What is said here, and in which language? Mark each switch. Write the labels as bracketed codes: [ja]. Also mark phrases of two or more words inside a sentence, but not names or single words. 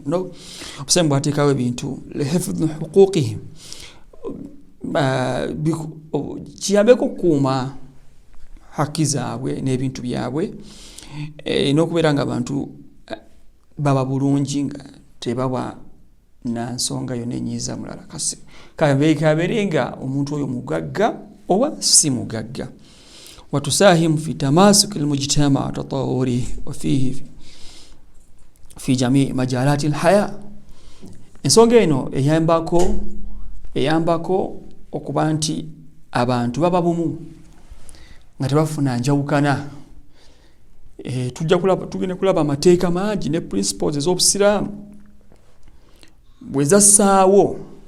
[lg] Obusiraamu bwateekawo ebintu [ar] لحفظ حقوقهم, [lg] kiyambeko okukuuma haki zaabwe n'ebintu byabwe n'okubeera nga abantu baba bulungi nga tebaba na nsonga yonna enyiiza mulala. Kabeere nga omuntu oyo mugagga oba si mugagga. [ar] وتساهم في تماسك المجتمع وتطور وفيه في جميع مجالات الحياة. [lg] Ensonga eno eyambako okuba nti abantu baba bumu nga tebafuna njawukana. Tugenda kulaba amateeka mangi ne principles ez'Obusiraamu bwe zassaawo.